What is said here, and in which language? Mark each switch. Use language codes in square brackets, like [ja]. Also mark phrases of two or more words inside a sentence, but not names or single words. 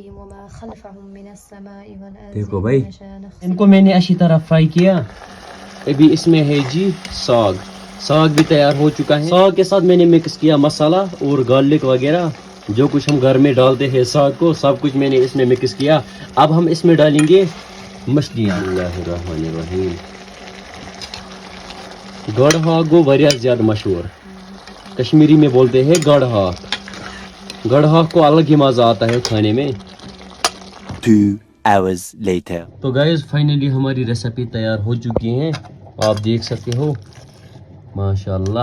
[hi] देखो भाई, इनको मैंने अच्छी तरह फ्राई किया। अभी इसमें है जी साग, साग भी तैयार हो चुका है। साग के साथ मैंने मिक्स किया मसाला और गार्लिक वगैरह, जो कुछ हम घर में डालते हैं साग को, सब कुछ मैंने इसमें मिक्स किया। अब हम इसमें डालेंगे मछलियाँ। गढ़ हाक गो वरिया ज्यादा मशहूर, कश्मीरी में बोलते हैं गढ़ हाक। गढ़ हाक को अलग ही मजा आता है खाने में। [en] 2 hours later. [hi] तो [en] guys finally [hi] हमारी रेसिपी तैयार हो चुकी है, आप देख सकते हो माशाल्लाह।